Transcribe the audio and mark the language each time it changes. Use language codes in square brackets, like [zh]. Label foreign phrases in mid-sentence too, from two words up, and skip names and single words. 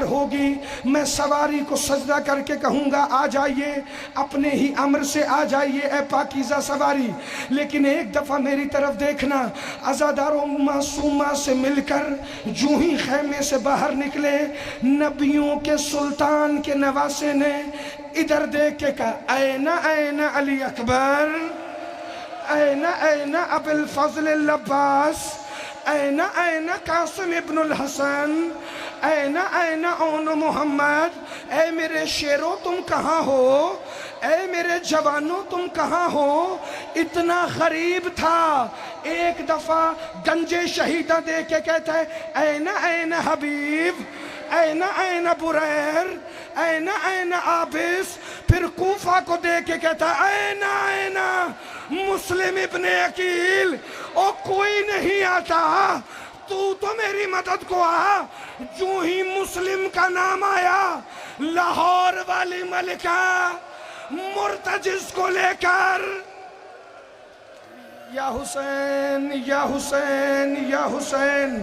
[ur] ہوگی، میں سواری کو سجدہ کر کے کہوں گا آ جائیے، اپنے ہی امر سے آ جائیے اے پاکیزہ سواری، لیکن ایک دفعہ میری طرف دیکھنا، عزاداروں معصومہ سے مل کر جو ہی خیمے سے باہر نکلے، نبیوں کے سلطان کے نواسے نے ادھر دیکھ کے کہا [ar] این این علی اکبر، این این ابو الفضل العباس، این این قاسم ابن الحسن، این این اون محمد، [ur] اے میرے شیروں تم کہاں ہو، اے میرے جوانوں تم کہاں ہو، اتنا غریب تھا۔ ایک دفعہ گنج شہیدہ دے کے کہتا ہے [ar] این این حبیب، این این بریر، این این عابس، [ur] پھر کوفہ کو دے کے کہتا ہے [ar] این این مسلم ابن عقیل، [ur] او کوئی نہیں آتا، تو میری مدد کو آ۔ جو ہی مسلم کا نام آیا، لاہور والی ملکہ مرتجز کو لے کر یا حسین یا حسین یا حسین،